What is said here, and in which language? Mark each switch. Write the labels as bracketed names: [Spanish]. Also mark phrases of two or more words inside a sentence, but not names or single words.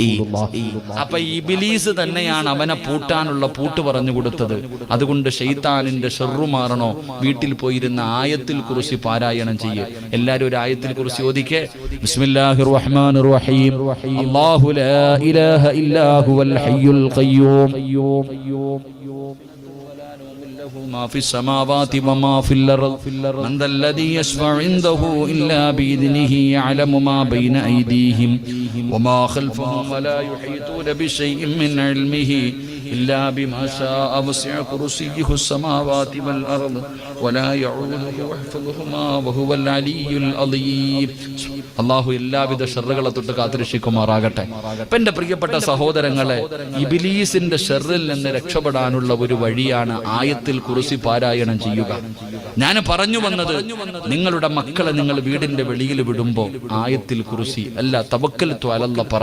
[Malayalam] അപ്പൊ ഇബ്ലീസ് തന്നെയാണ് അവനെ പൂട്ടാനുള്ള പൂട്ട് പറഞ്ഞു കൊടുത്തത്. അതുകൊണ്ട് ശൈത്താനിന്റെ ഷർറു മാറണോ, വീട്ടിൽ പോയിരുന്ന ആയത്തുൽ കുർസി പാരായണം ചെയ്യ്. എല്ലാരും ഒരു ആയത്തുൽ കുർസി ഓദിക്കേ. [Arabic] بسم الله الرحمن الرحيم. الله لا إله إلا هو الحي القيوم. ما في السماوات وما في الأرض من ذا الذي يشفع عنده إلا بإذنه يعلم ما بين أيديهم وما خلفهم ولا يحيطون بشيء من علمه إلا بما شاء وسع كرسيه السماوات والأرض ولا يعوده حفظهما وهو العلي العظيم. [Malayalam] അള്ളാഹു എല്ലാവിധ ഷർറുകളെ തൊട്ട് കാത്തുരക്ഷിക്കുമാറാകട്ടെ. എന്റെ പ്രിയപ്പെട്ട സഹോദരങ്ങളെ, ഇബ്ലീസിന്റെ ഷർറിൽ നിന്ന് രക്ഷപ്പെടാനുള്ള ഒരു വഴിയാണ് ആയത്തുൽ കുർസി പാരായണം ചെയ്യുക. ഞാൻ പറഞ്ഞു വന്നത്, നിങ്ങളുടെ മക്കളെ നിങ്ങൾ വീടിന്റെ വെളിയിൽ വിടുമ്പോ ആയത്തുൽ കുർസി അല്ല, [Arabic] توكلت على الله [Malayalam] പറ.